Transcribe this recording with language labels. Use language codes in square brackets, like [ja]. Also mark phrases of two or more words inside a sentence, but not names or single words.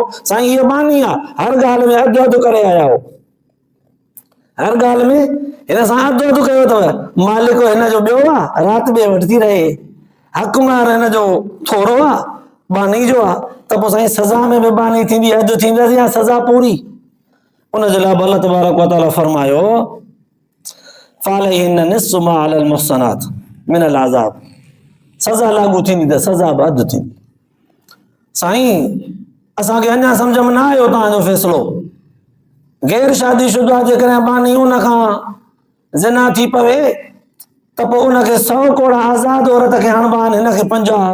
[sd] साईं हीअ बानी आहे, हर ॻाल्हि में अधु अधु करे आया हो, हर ॻाल्हि में हिन सां अधु अधु कयो अथव। मालिक हिन जो ॿियो आहे, राति ॿिए वठती रहे, हक़ मार हिन जो थोरो आहे, बानी जो आहे, त पोइ साईं सज़ा में बि बानी थींदी, अधु थींदसि या सज़ा पूरी? उनजे लाइ [ar] الله تبارك وتعالى [sd] फरमायो [ar] فعليهن نصف ما على المحصنات من العذاب, [sd] सज़ा लागू थींदी त सज़ा बि अधु थींदी। साईं असांखे अञा सम्झ में न आयो तव्हांजो फ़ैसिलो। गैर शादीशुदा जेकॾहिं बानी उन खां ज़िना थी पवे त पोइ उनखे 100 कोड़ा आज़ाद औरत खे हणबा आहिनि, हिनखे 50।